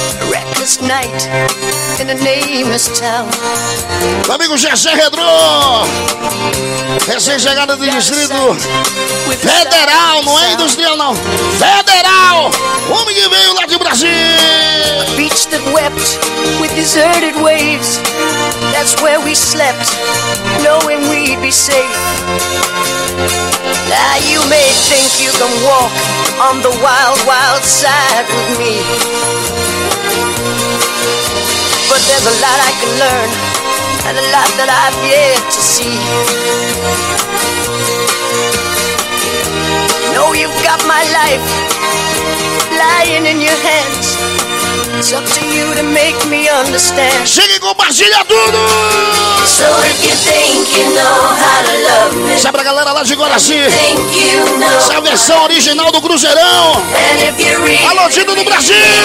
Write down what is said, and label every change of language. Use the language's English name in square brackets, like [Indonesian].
[English] Reckless night in a nameless town. [Portuguese] Meu amigo Gessé Redrô! Recém-chegada do Distrito Federal, não é industrial não. Federal! Homem que veio lá de Brasil! [English] A beach that wept with deserted waves. That's where we slept, knowing we'd be safe. Now you may think you can walk on the wild, wild side with me. But there's a lot I can learn. And a lot that I've yet to see. Know you've got my life lying in your hands. It's up to you to make me understand. [Portuguese] Chega e compartilha tudo! [English] So if you think you know how to love me. [Portuguese] Sabe pra galera lá de Guaraci. Essa é a versão original do Cruzeirão. Alô, Tito do Brasil!